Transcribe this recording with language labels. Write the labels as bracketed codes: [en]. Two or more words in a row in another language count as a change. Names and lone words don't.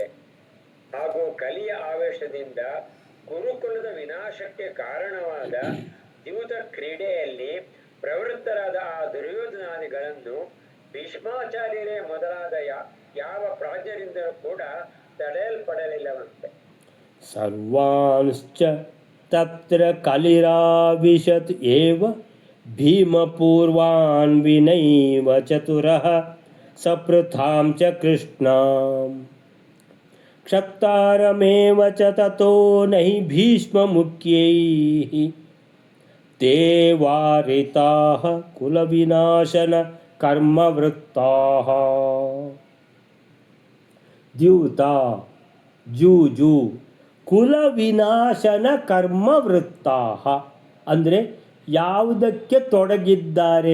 [kn] ಹಾಗೂ ಕಲಿಯ ಆವೇಶದಿಂದ ಗುರುಕುಲದ ವಿನಾಶಕ್ಕೆ ಕಾರಣವಾದ ದ್ಯೂತ ಕ್ರೀಡೆಯಲ್ಲಿ ಪ್ರವೃತ್ತರಾದ ಆ ದುರ್ಯೋಧನಾದಿಗಳನ್ನು ಭೀಷ್ಮಾಚಾರ್ಯರೇ ಮೊದಲಾದ ಯಾವ ಪ್ರಾಜ್ಞರಿಂದ ಕೂಡ ತಡೆಯಲ್ಪಡಲಿಲ್ಲವಂತೆ. [sa] ಸರ್ವಾಂಶ್ಚ ತತ್ರ ಕಲಿರಾವಿಶತ್ ಏವ ಭೀಮಪೂರ್ವಾನ್ ವಿನೈವ ಚತುರಃ ಸಪೃಥಾಂ ಚ ಕೃಷ್ಣಾಂ ಕ್ಷತ್ತಾರಮೇವ ಚ ತತೋ ನಹಿ ಭೀಷ್ಮ ಮುಖ್ಯೈಃ ತೇ ವಾರಿತಾಃ ಕುಲವಿನಾಶನ ಕರ್ಮವೃತ್ತಾಃ. [kn] ದ್ಯೂತ ಜೂಜು [sa] ಕುಲವಿನಾಶನ ಕರ್ಮವೃತ್ತಾಃ [kn] ಅಂದರೆ ಯಾವುದಕ್ಕೆ ತೊಡಗಿದ್ದಾರೆ?